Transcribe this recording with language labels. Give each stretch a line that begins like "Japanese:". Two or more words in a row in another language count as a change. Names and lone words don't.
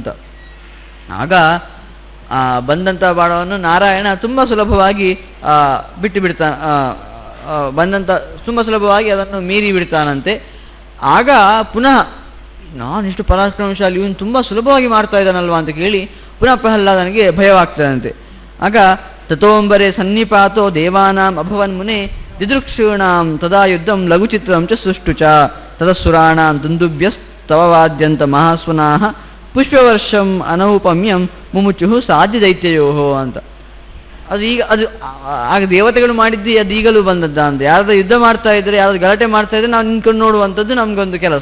Kannada: ಆಗ ಬಂದಂಥ ಬಾಣವನ್ನು ನಾರಾಯಣ ತುಂಬ ಸುಲಭವಾಗಿ ಬಿಟ್ಟು ಬಿಡ್ತಾನೆ. ತುಂಬ ಸುಲಭವಾಗಿ ಅದನ್ನು ಮೀರಿ ಬಿಡ್ತಾನಂತೆ. ಆಗ ಪುನಃ ನಾನಿಷ್ಟು ಪರಾಕ್ರಮಶಾಲಿ, ಇವನು ತುಂಬ ಸುಲಭವಾಗಿ ಮಾಡ್ತಾ ಇದ್ದಾನಲ್ವಾ ಅಂತ ಕೇಳಿ ಪುನಃ ಪ್ರಹ್ಲಾದನಿಗೆ ಭಯವಾಗ್ತದಂತೆ.
Sanskrit: ಆಗ ತಥೋಂಬರೆ ಸನ್ನಿಪಾತೋ ದೇವಾನಾಂ ಅಭವನ್ ಮುನೆ ದಿದೃಕ್ಷೂಣಾಂ ತದಾ ಯುದ್ಧಂ ಲಘುಚಿತ್ರಂ ಚ ಸುಷ್ಟು ಚ ತದಸುರಾಣಾಂ ದುಂದುಭ್ಯಸ್ತವವಾದ್ಯಂತ ಮಹಾಸ್ವನಾಹ ಪುಷ್ಪವರ್ಷಂ ಅನೌಪಮ್ಯಂ ಮುಮುಚುಹು ಸಾಧ್ಯ ದೈತ್ಯಯೋಹೋ ಅಂತ.
Kannada: ಅದು ಆಗ ದೇವತೆಗಳು ಮಾಡಿದ್ದು ಅದು ಈಗಲೂ ಬಂದದ್ದ ಅಂತ. ಯಾರಾದ್ರೂ ಯುದ್ಧ ಮಾಡ್ತಾ ಇದ್ರೆ, ಯಾರಾದ್ರೂ ಗಲಾಟೆ ಮಾಡ್ತಾ ಇದ್ರೆ ನಾವು ನಿಂತ್ಕೊಂಡು ನೋಡುವಂಥದ್ದು ನಮಗೊಂದು ಕೆಲಸ.